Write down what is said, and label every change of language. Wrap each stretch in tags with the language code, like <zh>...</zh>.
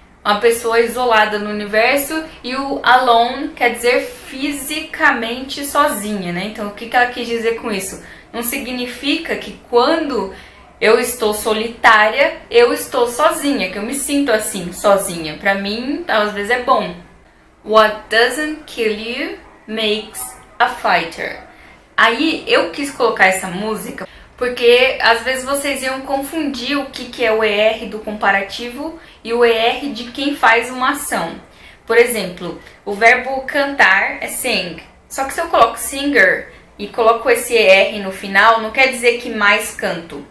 <pt>Uma pessoa isolada no universo, e o alone quer dizer fisicamente sozinha, né? Então, o que ela quis dizer com isso? Não significa que quando eu estou solitária, eu estou sozinha, que eu me sinto assim, sozinha. Pra mim, às vezes é bom.</pt> <en>What doesn't kill you makes a fighter.</en> <pt>Aí, eu quis colocar essa música porque às vezes vocês iam confundir o que é o ER do comparativo e o ER de quem faz uma ação. Por exemplo, o verbo cantar é sing. Só que se eu coloco singer e coloco esse ER no final, não quer dizer que mais canto.</pt>